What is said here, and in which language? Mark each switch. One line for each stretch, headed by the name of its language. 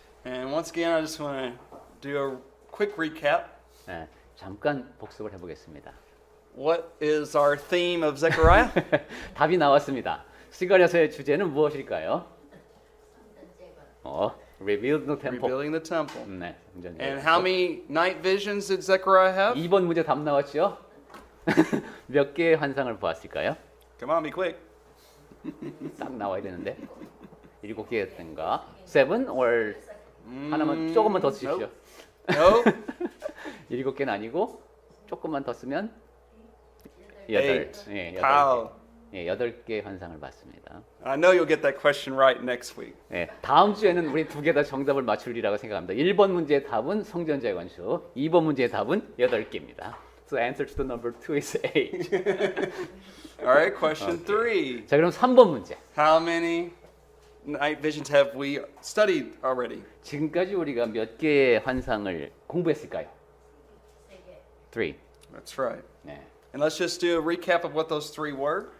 English: And once again, I just want to do a quick recap.
Korean: 네, 잠깐 복습을 해보겠습니다.
English: What is our theme of Zechariah?
Korean: 답이 나왔습니다. 스가랴서의 주제는 무엇일까요?
English: Rebuild the temple. Rebuilding the temple.
Korean: 네, 완전히.
English: And how many night visions did Zechariah have?
Korean: 2번 문제 답 나왔죠? 몇 개의 환상을 보았을까요?
English: Come on, be quick.
Korean: 딱 나와야 되는데. 7개였던가? 7 or 하나만 조금만 더 쓰십시오.
English: No.
Korean: 7개는 아니고 조금만 더 쓰면 8.
English: Eight.
Korean: 예,
English: Wow.
Korean: 8개 환상을 봤습니다.
English: I know you'll get that question right next week.
Korean: 예, 다음 주에는 우리 두 개 다 정답을 맞추리라고 생각합니다. 1번 문제의 답은 성전 재건축, 2번 문제의 답은 8개입니다.
English: So answer to the number 2 is 8. All right, question 3.
Korean: 자, 그럼 3번 문제.
English: How many night visions have we studied already?
Korean: 지금까지 우리가 몇 개의 환상을 공부했을까요?
English: 3. That's right.
Korean: 네.
English: And let's just do a recap of what those three were.